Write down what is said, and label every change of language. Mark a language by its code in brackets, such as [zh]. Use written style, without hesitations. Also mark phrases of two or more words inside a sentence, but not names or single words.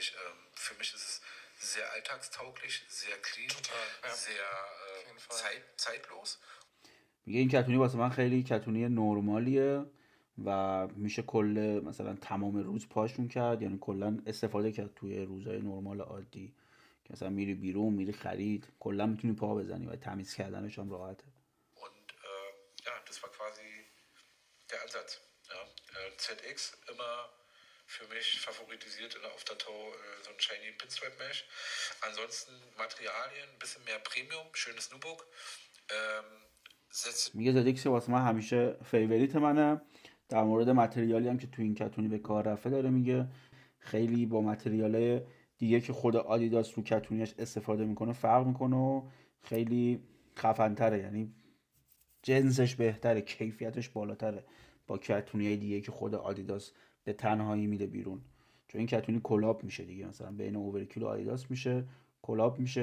[de] Für mich ist es sehr alltagstauglich, sehr clean, total, ja. sehr zeitlos. [fa] میگه این کتونی واسه من خیلی کتونی نرمالیه و میشه کل مثلا تمام روز پاشون کرد، یعنی کلا استفاده کرد توی روزهای نرمال عادی که مثلا میری بیرون، میری خرید، کلا میتونی پا بزنی و تمیز کردنش هم راحته. [de] Und ja, das war quasi der Ansatz. Ja. ZX immer für mich favoritisiert in der Aftertow so ein [en] shiny Pinstripe Mesh. [de] Ansonsten Materialien, ein bisschen mehr Premium, schönes Nubuck. [fa] میگه زدیکس واسه من همیشه فیوریت منه. در مورد متریالی هم که تو این کتونی به کار رفته داره میگه خیلی با متریالای دیگه که خود آدیداس رو کتونیش استفاده میکنه فرق میکنه و خیلی خفن‌تره، یعنی جنسش بهتره، کیفیتش بالاتره با کتونی دیگه که خود آدیداس به تنهایی میده بیرون، چون این کتونی کلاب میشه دیگه، مثلا بین اوورکیل و آدیداس میشه کلاب میشه.